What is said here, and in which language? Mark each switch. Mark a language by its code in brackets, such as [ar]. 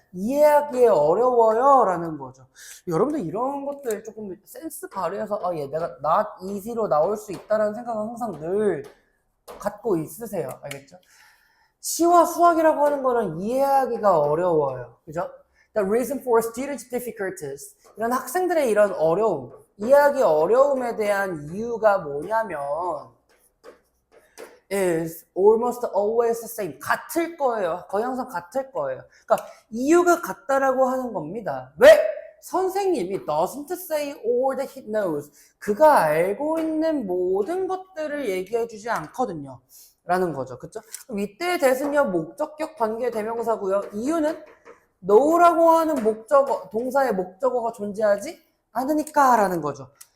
[ko] 이해하기에 어려워요 라는 거죠. 여러분들 이런 것들 조금 센스 발휘해서 내가 [en] not easy [ko] 로 나올 수 있다는 생각은 항상 늘 갖고 있으세요. 알겠죠? 시와 수학이라고 하는 거는 이해하기가 어려워요. 그죠? [en] The reason for students' difficulties. [ko] 이런 학생들의 이런 어려움, 이해하기 어려움에 대한 이유가 뭐냐면 [en] is almost always the same. [ko] 같을 거예요. 거의 항상 같을 거예요. 그러니까 이유가 같다라고 하는 겁니다. 왜? 선생님이 [en] doesn't say all that he knows. [ko] 그가 알고 있는 모든 것들을 얘기해 주지 않거든요. 라는 거죠. 그쵸? 이때 대신요 목적격 관계 대명사고요. 이유는 know라고 하는 목적어, 동사의 목적어가 존재하지 않으니까 라는 거죠.